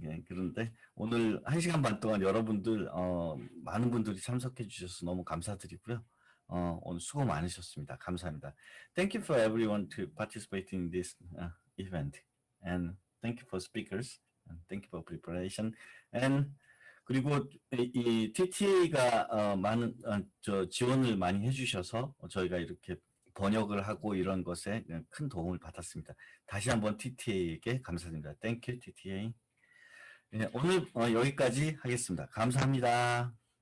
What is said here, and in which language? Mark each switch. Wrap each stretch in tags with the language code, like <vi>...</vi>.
<ko>예, 그런데 오늘 1시간 반 동안 여러분들 많은 분들이 참석해 주셔서 너무 감사드리고요. 오늘 수고 많으셨습니다. 감사합니다.</ko> <en>Thank you for everyone to participate in this event, and thank you for speakers, and thank you for preparation.</en> <ko>And 그리고 이 TTA가 많은 지원을 많이 해주셔서 저희가 이렇게 번역을 하고 이런 것에 큰 도움을 받았습니다. 다시 한번 TTA에게 감사드립니다.</ko> <en>Thank you, TTA.</en> <ko>네, 오늘 여기까지 하겠습니다. 감사합니다.</ko>